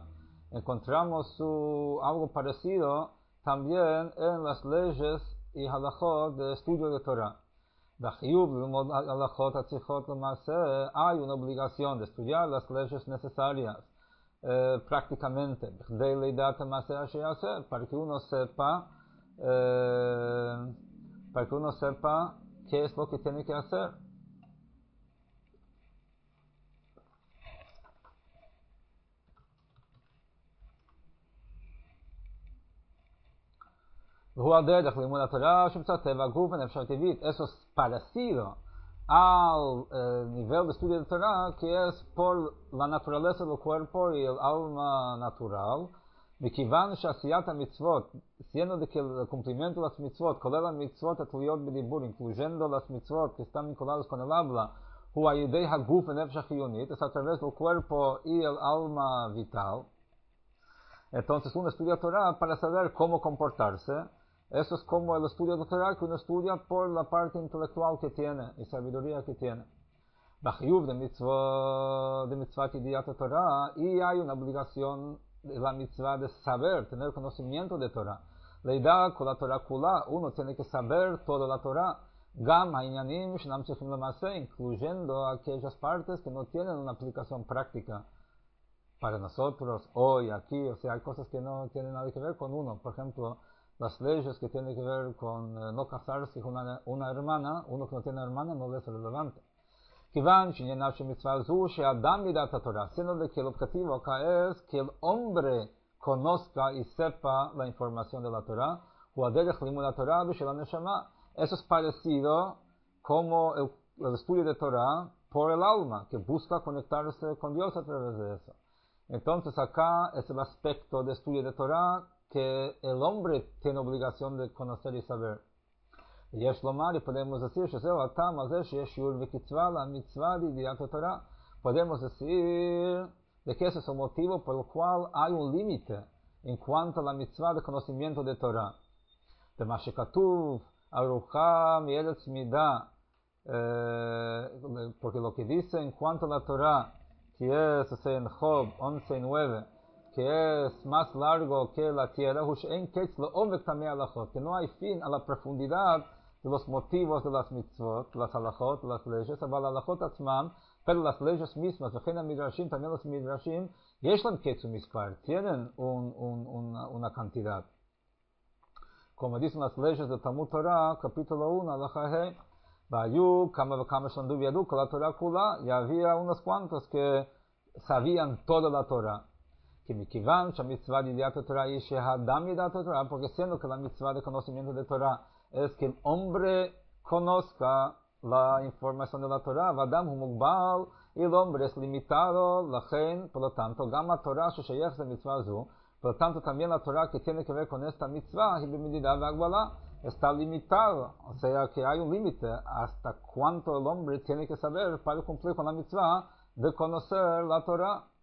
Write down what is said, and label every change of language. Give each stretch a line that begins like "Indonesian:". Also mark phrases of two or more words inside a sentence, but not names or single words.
Spanish: Encontramos algo parecido también en las leyes y halachot de estudio de Torah.
Hebrew: בחיוב ללמוד הלכות הצריכות למעשה,
Spanish: hay una obligación de estudiar las leyes necesarias prácticamente,
Hebrew: בכדי לידע המעשה אשר יעשה,
Spanish: para que uno sepa qué es lo que tiene que hacer. Eso es parecido al nivel de estudio de Torah, que es por la naturaleza del cuerpo y el alma natural.
Hebrew: מכיוון שעשיית המצוות,
Spanish: siendo de que el cumplimiento de las mitzvot,
Hebrew: כולל המצוות התלויות בדיבור,
Spanish: incluyendo las mitzvot que están vinculadas con el habla,
Hebrew: הוא על ידי הגוף ונפש החיונית,
Spanish: es a través del cuerpo y el alma vital. Entonces uno estudia Torah para saber cómo comportarse. Eso es como el estudio de Torah que uno estudia por la parte intelectual que tiene y sabiduría que tiene.
Hebrew: בחיוב de mitzvah ידיעת התורה,
Spanish: y hay una obligación la mitzvah de saber, tener conocimiento de Torah. Leida con la
Hebrew: תורה כולה,
Spanish: uno tiene que saber toda la Torah.
Hebrew: גם הענינים שאינם צריכים למעשה,
Spanish: incluyendo aquellas partes que no tienen una aplicación práctica para nosotros hoy, aquí. O sea, hay cosas que no tienen nada que ver con uno. Por ejemplo, las leyes que tienen que ver con no casarse con una hermana. Uno que no tiene hermana no le es relevante.
Hebrew: Kivan שענייניו של מצווה זו שאדם ידע את התורה,
Spanish: siendo de que el objetivo acá es que el hombre conozca y sepa la información de la Torah,
Hebrew: הוא הדרך לימוד התורה ושל הנשמה.
Spanish: Eso es parecido como el estudio de Torah por el alma, que busca conectarse con Dios a través de eso. Entonces acá es el aspecto de estudio de Torah que el hombre tiene obligación de conocer y saber.
Hebrew: יש לומר,
Spanish: y podemos decir,
Hebrew: שזהו הטעם הזה שיש שיעור וקצבה למצווה לידיעת התורה.
Spanish: Podemos decir de que ese es el motivo por el cual hay un límite en cuanto a la mitzvah de conocimiento de Torah.
Hebrew: במה שכתוב, ארוחה מארץ מידה,
Spanish: porque lo que dice en cuanto a la Torah, que es en Job 11:9, que es más largo que la tierra, que no hay fin a la profundidad de los motivos de las mitzvot, las halachot, las leyes,
Hebrew: אבל הלכות עצמם,
Spanish: pero las leyes mismas,
Hebrew: וכן המדרשים,
Spanish: también los midrashim,
Hebrew: יש להם קץ ומספר,
Spanish: tienen una cantidad. Como dicen las leyes de Talmud Torah, capítulo 1, halacha He,
Hebrew: והיו כמה וכמה שלמדו וידעו כל התורה כולה,
Spanish: y había unos cuantos que sabían toda la Torah.
Hebrew: Que מכיוון שהמצווה לידיעת התורה היא שהאדם ידע את התורה,
Spanish: porque siendo que la mitzvah de conocimiento de Torah es que el hombre conozca la información de la Torah,
Hebrew: והאדם הוא מוגבל,
Spanish: y el hombre es limitado, לכן, por lo tanto,
Hebrew: גם התורה ששייכת למצווה זו,
Spanish: por lo tanto, también la Torah que tiene que ver con esta mitzvah,
Hebrew: היא במדידה והגבלה,
Spanish: está limitado, o sea que hay un límite hasta cuánto el hombre tiene que saber para cumplir con la mitzvah de conocer la Torah.